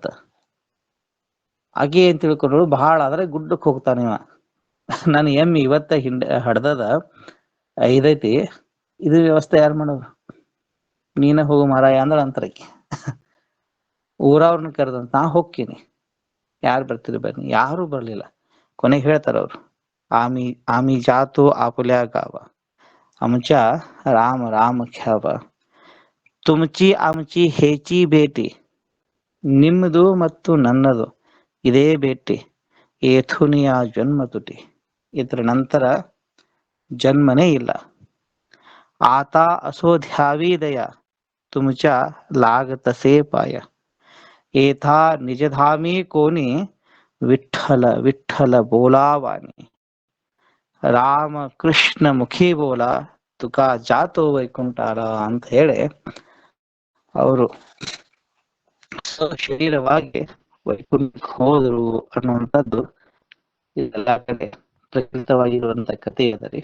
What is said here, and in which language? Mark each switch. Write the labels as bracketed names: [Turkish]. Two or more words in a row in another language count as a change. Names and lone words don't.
[Kannada] ಆಕಿ ಏನ್ ತಿಳ್ಕೊಂಡ್ರು, ಬಹಳ ಆದ್ರೆ ಗುಡ್ಡಕ್ಕೆ ಹೋಗ್ತಾನೆ ಇವ, ನಾನು ಎಮ್ಮಿ ಇವತ್ತ ಹಡ್ದದ 5 ಐತಿ, ಇದು ವ್ಯವಸ್ಥೆ ಯಾರು ಮಾಡೋರು, ನೀನ ಹೋಗು ಮಾರಾಯ ಅಂದ್ರ ಅಂತರಕ್ಕೆ. ಊರವ್ರನ್ನ ಕರೆದಂತ, ನಾ ಹೋಗ್ತೀನಿ, ಯಾರು ಬರ್ತೀರಿ ಬನ್ನಿ. ಯಾರು ಬರ್ಲಿಲ್ಲ. ಕೊನೆಗೆ ಹೇಳ್ತಾರ ಅವ್ರು, [Marathi] आम्ही जातो आपुल्या गावा, आमच्या राम राम घ्यावा, तुमची आमची हेची ಭೇಟಿ, [Kannada] ನಿಮ್ಮದು ಮತ್ತು ನನ್ನದು ಇದೇ ಭೇಟಿ, [Marathi] येथुनिया जन्म तुटी, [Kannada] ಇದರ ನಂತರ ಜನ್ಮನೇ ಇಲ್ಲ. [Marathi] आता असो ध्यावी दया, तुमच्या लागतसे पाय, येथा निजधामी कोणी, विठ्ठल विठ्ठल बोलावानी, राम कृष्ण मुखी बोला, तुका जातो वैकुंठाला [Kannada] ಅಂತ ಹೇಳಿ ಅವರು ಶರೀರವಾಗಿ ವೈಕುಂಠಕ್ಕೆ ಹೋದ್ರು ಅನ್ನುವಂಥದ್ದು ಇದೆಲ್ಲ ಕಡೆ ಪ್ರಕೃತವಾಗಿರುವಂತ ಕಥೆ ಇದೆ.